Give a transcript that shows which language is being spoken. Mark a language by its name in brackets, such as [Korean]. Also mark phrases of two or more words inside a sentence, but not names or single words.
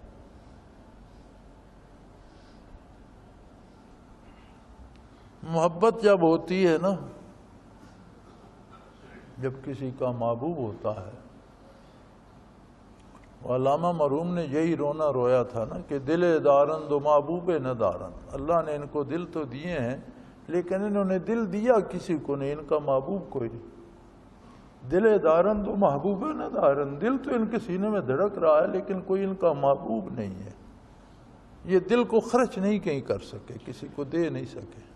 [Urdu] محبت جب ہوتی ہے نا، جب کسی کا محبوب ہوتا ہے، علامہ مرحوم نے یہی رونا رویا تھا نا کہ [Persian] دل دارند و محبوب نہ دارند، [Urdu] اللہ نے ان کو دل تو دیے ہیں لیکن انہوں نے دل دیا کسی کو نہیں، ان کا محبوب کوئی نہیں۔ [Persian] دل دارن تو محبوب ہے نہ دارن، [Urdu] دل تو ان کے سینے میں دھڑک رہا ہے لیکن کوئی ان کا محبوب نہیں ہے۔ یہ دل کو خرچ نہیں کہیں کر سکے، کسی کو دے نہیں سکے۔